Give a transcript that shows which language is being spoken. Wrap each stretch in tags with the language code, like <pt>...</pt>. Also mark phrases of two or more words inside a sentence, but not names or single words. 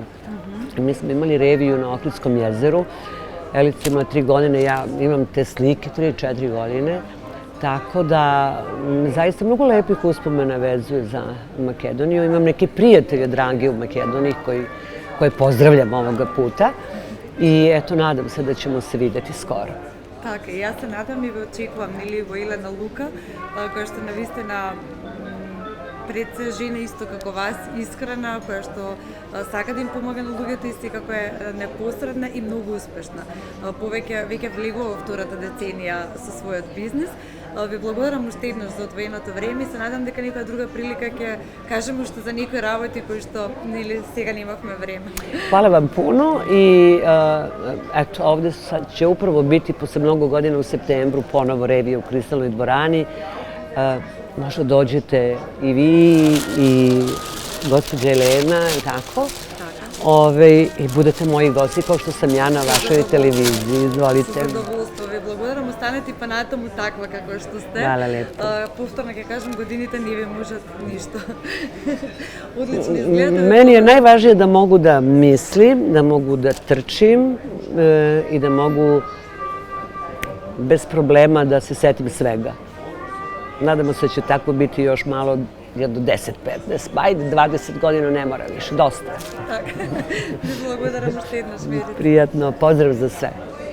<sr>Mi smo imali reviju na Ohridskom jezeru, Jelica imala 3 godine, ja imam te slike 3-4 godine, tako da zaista mnogo lepih uspomena vezuje za Makedoniju. Imam neke prijatelje drage u Makedoniji koje pozdravljam ovoga puta i eto, nadam se da ćemo se videti skoro.</sr> <mk>Така, и аз се надам и ви очекувам, нели, во Елена Лука, која што навистина пред се жена исто како вас, искрена, која што сака да им помага на луѓето и секако е непосредна и многу успешна. Веќе влегува во втората деценија со својот бизнис. Ви благодарам уште еднаш за одвоеното време и се надам дека некоја друга прилика ќе кажеме уште за некои работи кои што сега немавме време.</mk> <sr>Hvala vam puno i eto, ovde sad će upravo biti posle mnogo godina u septembru ponovo revija u Kristalnoj dvorani. Možda dođete i vi i gospođa Elena i tako. I budete moji gosti kao što sam ja na vašoj televiziji. Izvolite.</sr> <mk>Супер задоволство, ви благодарам, останете па натаму таква како што сте.</mk> <sr>Hvala lepo.</sr> <mk>Повторно ќе кажам, годините не ви можат ништо. Одлично изгледа.</mk> <sr>Meni je najvažnije da mogu da mislim, da mogu da trčim i da mogu bez problema da se setim svega. Nadamo se da će tako biti još malo, do 10-15, pa ajde 20 godina ne mora više, dosta.</sr> <mk>Така. Ви благодарам уште еднаш, Верица.</mk> <sr>Prijatno, pozdrav za sve.</sr>